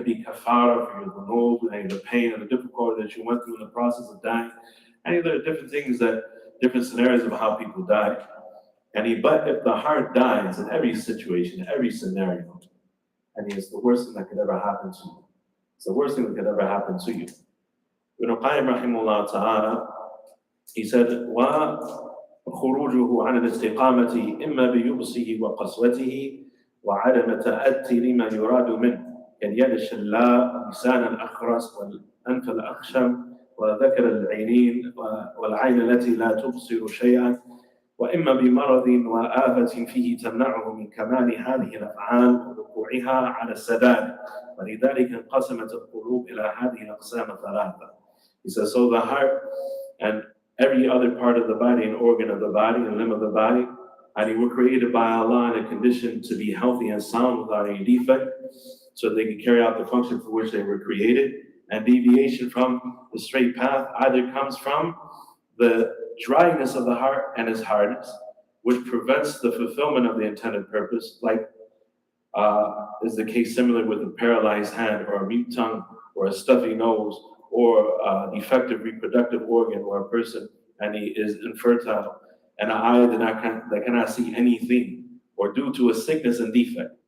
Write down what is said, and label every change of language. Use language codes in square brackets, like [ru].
[en] It could be kafara for your dhunub and the pain and the difficulty that you went through in the process of dying. And there are different things different scenarios of how people die. But if the heart dies in every situation, every scenario, it's the worst thing that could ever happen to you. It's the worst thing that could ever happen to you. Ibn Qayyim rahimahullah ta'ala, he said, [ar] وخروجه عن الاستقامة إما بيبصه وقسوته وعدم تأتي لما يراد منه كاليد الشلاء ولسان الأخرس والأنف الأخشم وذكر العينين والعين التي لا تبصر شيئا وإما بمرض وآفة فيه تمنعه من كمال هذه الأفعال ووقوعها على السداد ولذلك انقسمت القلوب إلى هذه الأقسام ثلاثة. [en] He says, so the heart and every other part of the body and organ of the body and limb of the body, were created by Allah in a condition to be healthy and sound without any defect, so they can carry out the function for which they were created. And deviation from the straight path either comes from the dryness of the heart and its hardness, which prevents the fulfillment of the intended purpose, like is the case similar with a paralyzed hand or a mute tongue or a stuffy nose or a defective reproductive organ, or a person and he is infertile and an eye that cannot see anything, or due to a sickness and defect.